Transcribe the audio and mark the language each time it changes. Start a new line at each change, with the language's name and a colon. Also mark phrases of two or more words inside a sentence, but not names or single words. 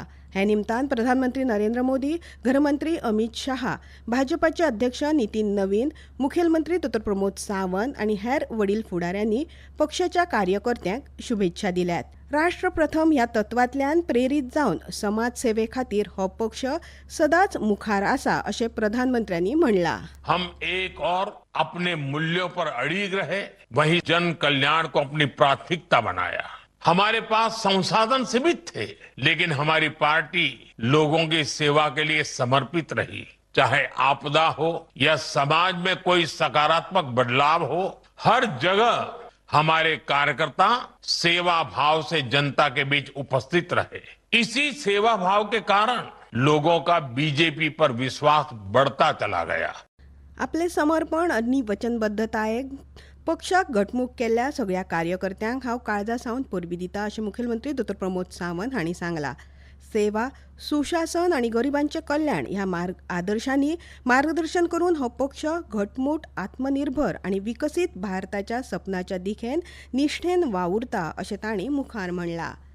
Konkani: हे निमतान प्रधानमंत्री नरेंद्र मोदी, गृहमंत्री अमित शाह, भाजपाचे अध्यक्ष नितीन नवीन, मुखेलमंत्री डॉ. प्रमोद सावंत आनी हेर वडील फुडाऱ्यांनी पक्षाच्या कार्यकर्त्यांक शुभेच्छा दिल्यात. राष्ट्र प्रथम ह्या तत्वांतल्यान प्रेरीत जावन समाज सेवे खातीर हो पक्ष सदांच मुखार आसा अशें प्रधानमंत्र्यांनी म्हणलां.
Hindi: हम एक और अपने मूल्यों पर अड़िग रहे, वही जन कल्याण को अपनी प्राथमिकता बनाया. हमारे पास संसाधन सीमित थे, लेकिन हमारी पार्टी लोगों की सेवा के लिए समर्पित रही. चाहे आपदा हो या समाज में कोई सकारात्मक बदलाव हो, हर जगह हमारे कार्यकर्ता सेवा भाव से जनता के बीच उपस्थित रहे. इसी सेवा भाव के कारण लोगों का बीजेपी पर विश्वास बढ़ता चला गया.
Konkani: आपले समर्पण आनी वचनबद्धतायेक पक्षाक घटमूट केल्ल्या सगळ्या कार्यकर्त्यांक हांव काळजासावन परबीं दिता अशें मुखेलमंत्री डॉ. प्रमोद सावंत हांणी सांगलां. सेवा, सुशासन आनी गरिबांचें कल्याण ह्या आदर्शांनी मार्गदर्शन करून हो पक्ष घटमूट, आत्मनिर्भर आनी विकसीत भारताच्या सपनाच्या दिशेन निश्ठेन वावुरता अशें तांणी मुखार म्हणलां.